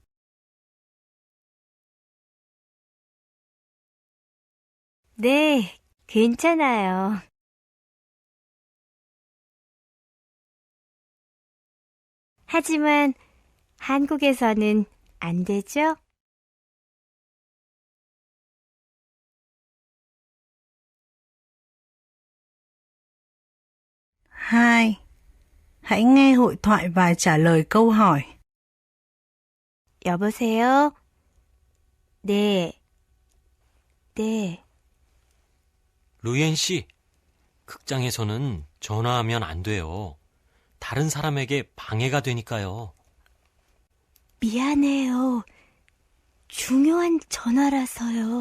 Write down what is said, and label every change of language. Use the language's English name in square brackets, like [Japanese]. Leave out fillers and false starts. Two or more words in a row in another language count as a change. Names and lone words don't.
[Korean] 네, 괜찮아요. 하지만 한국에서는 안 되죠? [Vietnamese] Hai. Hãy nghe hội thoại và trả lời câu hỏi. [Korean] 여보세요? 네. 네. 루이엔 씨, 극장에서는 전화하면 안 돼요. 다른 사람에게 방해가 되니까요. 미안해요. 중요한 전화라서요.